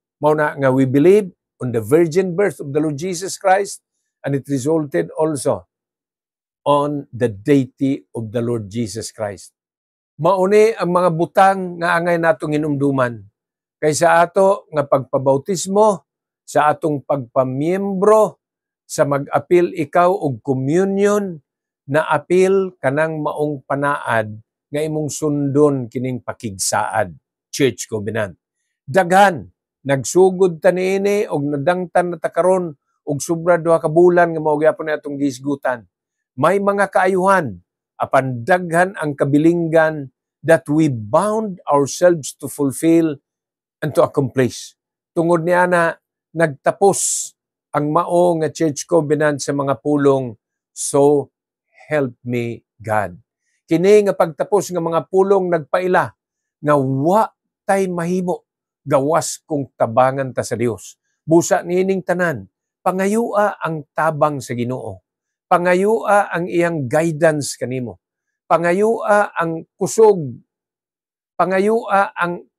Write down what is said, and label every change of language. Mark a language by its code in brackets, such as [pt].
[ceb] Mao na nga [en] we believe on the virgin birth of the Lord Jesus Christ, and it resulted also on the deity of the Lord Jesus Christ. [ceb] Mauni ang mga butang nga angay natong hinumduman. Kaysa ato nga pagpabautismo, sa atong pagpamiyembro, sa mag-apil ikaw og communion, na apil kanang maong panaad nga imong sundon kining pakigsaad. Church Covenant. Daghan, nagsugod ta niini og nadangtan na ta karon og sobra 2 ka bulan nga mao gyapon atong gisgutan. May mga kaayuhan, apan daghan ang kabilinggan [en] that we bound ourselves to fulfill and to accomplish. [ceb] Tungod niya na nagtapos ang mao nga Church Covenant sa mga pulong, [en] so help me God. [ceb] Kini nga pagtapos nga mga pulong nagpaila nga wa tay mahimo gawas kung tabangan ta sa Dios. Busa niining tanan, pangayua ang tabang sa Ginoo. Pangayua ang iyang guidance kanimo. Pangayua ang kusog. Pangayua ang